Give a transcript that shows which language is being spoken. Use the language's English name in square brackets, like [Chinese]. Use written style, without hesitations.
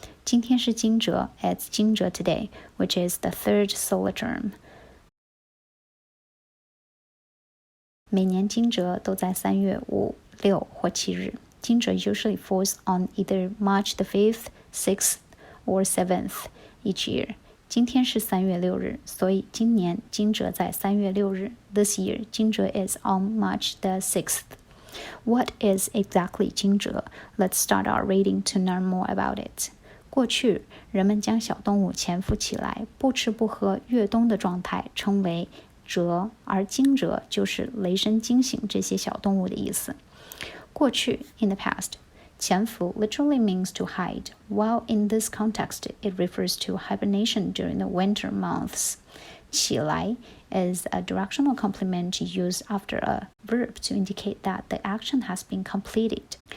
[Chinese] 今天是惊蛰 [English] It's 惊蛰 today, which is the third solar term. [Chinese] 每年惊蛰都在3月5、6或7日。 [English] 惊蛰 usually falls on either March the 5th, 6th, or 7th each year. [Chinese] 今天是3月6日，所以今年惊蛰在3月6日。 [English] This year, 惊蛰 is on March the 6th. What is exactly 惊蛰? Let's start our reading to learn more about it. [Chinese] 过去，人们将小动物潜伏起来，不吃不喝越冬的状态称为蛰，而惊蛰就是雷声惊醒这些小动物的意思。 [English] 过去 in the past, 潜伏 literally means to hide, while in this context it refers to hibernation during the winter months. 起来 is a directional complement used after a verb to indicate that the action has been completed.